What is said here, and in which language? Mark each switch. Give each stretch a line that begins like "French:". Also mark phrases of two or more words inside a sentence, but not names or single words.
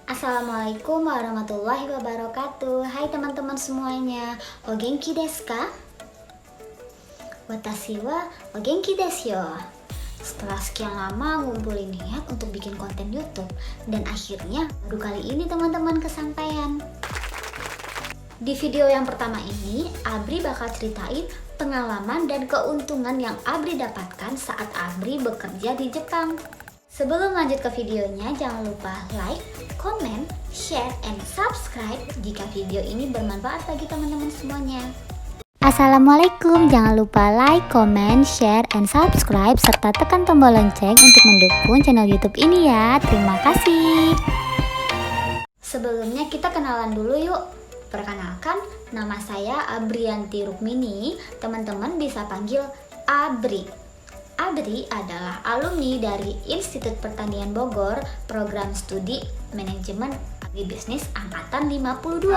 Arabic: السلام عليكم ورحمة الله وبركاته.
Indonesian: Hai teman-teman semuanya.
Japanese: お元気ですか？私はお元気ですよ.
Indonesian: Setelah sekian lama ngumpulin niat untuk bikin konten YouTube, dan akhirnya baru kali ini teman-teman kesampaian. Di video yang pertama ini, Abri bakal ceritain pengalaman dan keuntungan yang Abri dapatkan saat Abri bekerja di Jepang. Sebelum lanjut ke videonya, jangan lupa
English: like, comment, share, and subscribe
Indonesian: jika video ini bermanfaat bagi teman-teman semuanya. Assalamualaikum, jangan lupa
English: like, comment, share, and subscribe,
Indonesian: serta tekan tombol lonceng untuk mendukung channel YouTube ini ya. Terima kasih. Sebelumnya kita kenalan dulu yuk. Perkenalkan, nama saya Abrianti Rukmini, teman-teman bisa panggil Abri. Abri adalah alumni dari Institut Pertanian Bogor, program studi Manajemen Agribisnis Angkatan 52.